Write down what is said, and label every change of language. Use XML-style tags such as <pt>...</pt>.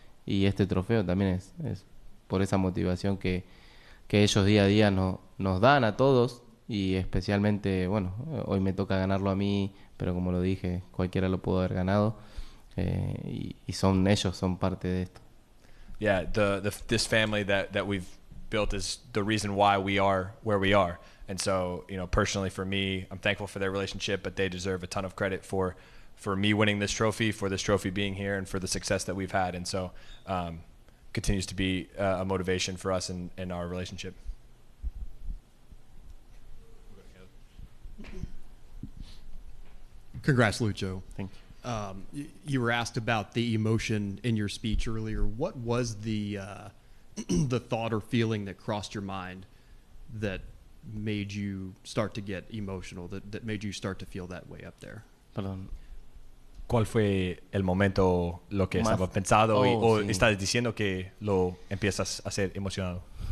<es>y este trofeo también es por esa motivación que ellos día a día nos dan a todos, y especialmente, bueno, hoy me toca ganarlo a mí, pero como lo dije, cualquiera lo pudo haber ganado, y son ellos, son parte de esto.</es> <en>Yeah, this family that we've built is the reason why we are where we are. And so, you know, personally for me, I'm thankful for their relationship, but they deserve a ton of credit for me winning this trophy, for this trophy being here, and for the success that we've had. And so, continues to be a motivation for us in our relationship. Congrats, Lucho. Thank you. You were asked about the emotion in your speech earlier. What was the the thought or feeling that crossed your mind that made you start to get emotional, that made you start to feel that way up there?</en> <es>Perdón. ¿Cuál fue el momento, lo que Más- estaba pensado o sí. estás diciendo que lo empiezas a ser emocionado?</es>